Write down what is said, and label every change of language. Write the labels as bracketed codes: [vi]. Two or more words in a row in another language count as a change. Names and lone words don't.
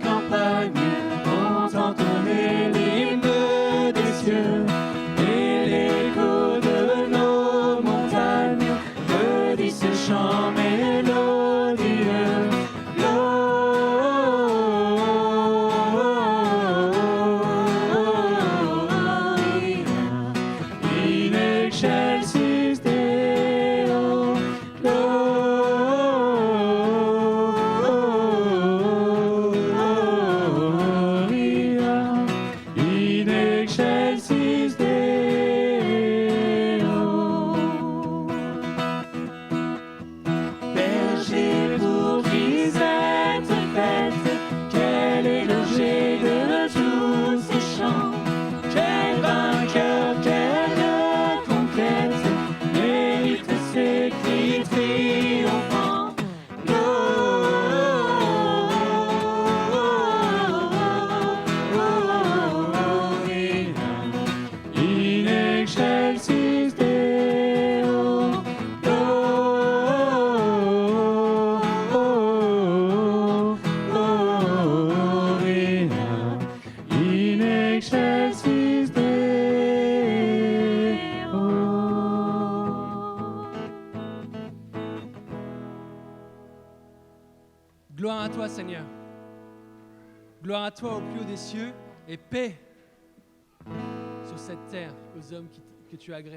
[fr] campagnes ont entonné l'hymne des cieux, et l'écho de nos montagnes redit ce chant mélodieux. [la] In excelsis Deo, Gloria, in excelsis Deo. [fr] Berger pour qui cette fête, quel est l'objet de tous ces chants? Quel vainqueur, quelle conquête mérite ces cris triomphants? [la] Gloria, in excelsis Deo, Gloria, in excelsis Deo. [fr] Gloire à toi, Seigneur. Gloire à toi au plus haut des cieux et paix sur cette terre aux hommes que tu agrées.